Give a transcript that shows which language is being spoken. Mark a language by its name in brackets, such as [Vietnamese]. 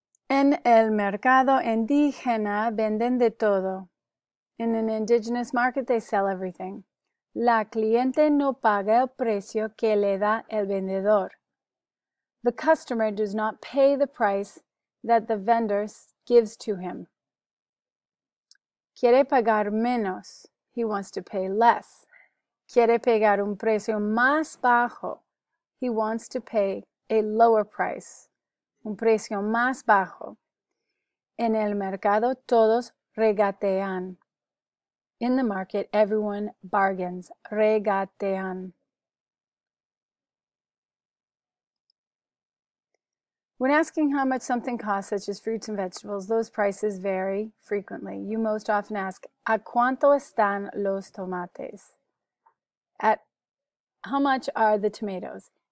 [Spanish] En el mercado indígena venden de todo. [English] In an indigenous market, they sell everything. [Spanish] La cliente no paga el precio que le da el vendedor. [English] The customer does not pay the price that the vendor gives to him. [Spanish] Quiere pagar menos. [English] He wants to pay less. [Spanish] Quiere pagar un precio más bajo. [English] He wants to pay a lower price. [Spanish] Un precio más bajo. En el mercado todos regatean. [English] In the market, everyone bargains. [Spanish] Regatean. [English] When asking how much something costs, such as fruits and vegetables, those prices vary frequently. You most often ask, [Spanish] ¿A cuánto están los tomates? [English] At how much are the tomatoes?